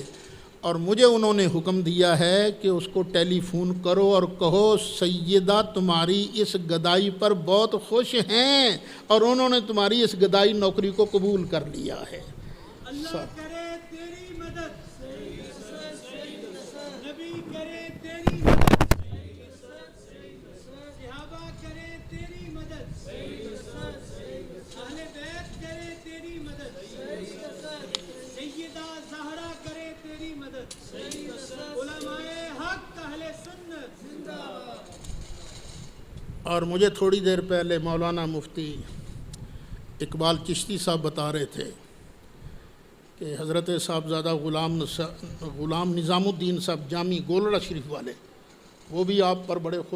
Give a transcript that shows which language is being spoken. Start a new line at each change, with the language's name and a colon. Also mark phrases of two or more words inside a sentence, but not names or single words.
Urdu: اور مجھے انہوں نے حکم دیا ہے کہ اس کو ٹیلی فون کرو اور کہو سیدہ تمہاری اس گدائی پر بہت خوش ہیں اور انہوں نے تمہاری اس گدائی نوکری کو قبول کر لیا ہے. اللہ کرے تیری مدد، نبی کرے تیری مدد. صحابہ کرے تیری مدد، اہلِ بیت کرے تیری مدد، سیدہ زہرا کرے تیری مدد، علمائے حق اہلِ سنت زندہ باد. اور مجھے تھوڑی دیر پہلے مولانا مفتی اقبال چشتی صاحب بتا رہے تھے کہ حضرت صاحبزادہ غلام نظام الدین صاحب جامی گولڑا شریف والے وہ بھی آپ پر بڑے خوش